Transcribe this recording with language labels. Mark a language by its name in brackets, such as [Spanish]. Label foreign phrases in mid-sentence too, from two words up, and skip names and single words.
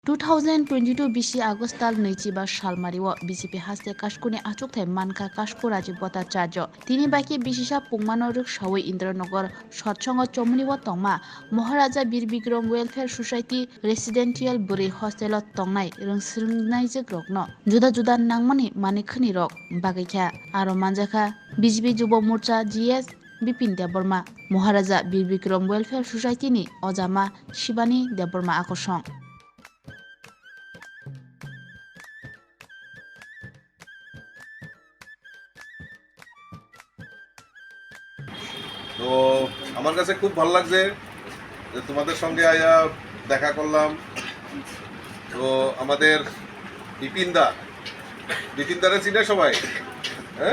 [Kok Borok] 2022 बिसि आगस्ट दाल 25 सालमारियाव बिजेपि हास्ते कास्कुनि आचुक्थाइ मानका कास्कु राजिब भट्टाचार्य तिनि बाकी बिसिसा पुंमानो रृगसावै इन्द्रनगर सत्संग चमुनिव तंमा महाराजा बीर बिक्रम वेलफेयर सोसाइटी रेसिडेंशियल बुरै हस्टेल तंनाय रोंस्रिंनायजों रगनो जुदा जुदा नांमनि मानिखनि रग बागैखा आरो मानजाखा बिजेपि जुब मोर्चा जीएस बिपिन देबबर्मा महाराजा बीर बिक्रम वेलफेयर सोसाइटीनि अजामा शिबानी देबबर्मा आकर्षण [Bangla] তো আমার কাছে খুব ভালো লাগছে যে তোমাদের সঙ্গে আয়া দেখা করলাম। তো আমাদের বিপিনদারে চিনে সবাই, হ্যাঁ?